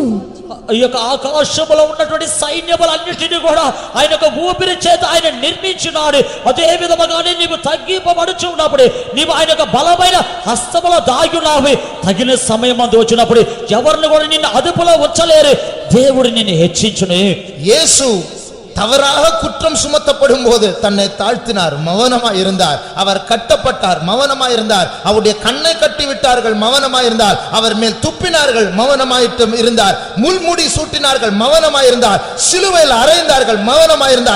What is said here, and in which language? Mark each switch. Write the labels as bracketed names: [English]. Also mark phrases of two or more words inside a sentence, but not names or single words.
[Telugu] ఈ యొక్క ఆకాశములో ఉన్నటువంటి సైన్యములన్నిటిని కూడా ఆయన యొక్క ఊపిరి చేత ఆయన నిర్మించినాడు. అదే విధముగానే నీవు తగ్గింపబడుచు ఉన్నప్పుడు, నీవు ఆయన యొక్క బలమైన హస్తములో దాగి ఉన్నావు. తగిన సమయం అందు వచ్చినప్పుడు ఎవరిని కూడా నిన్ను అదుపులో ఉంచలేరు. దేవుడు నిన్ను హెచ్చించును. [Tamil] యేసు தவறாக குற்றம் சுமத்தப்படும் போது தன்னை தாழ்த்தினார், மௌனமாய் இருந்தார். அவர் கட்டப்பட்டார், மௌனமாய் இருந்தார். அவருடைய கண்ணை கட்டி விட்டார்கள், மௌனமாய் இருந்தார். அவர் மேல் துப்பினார்கள், மௌனமாயிட்டு இருந்தார். முள்முடி சூட்டினார்கள், மௌனமாய் இருந்தார். சிலுவையில் அறைந்தார்கள், மௌனமாய் இருந்தார்.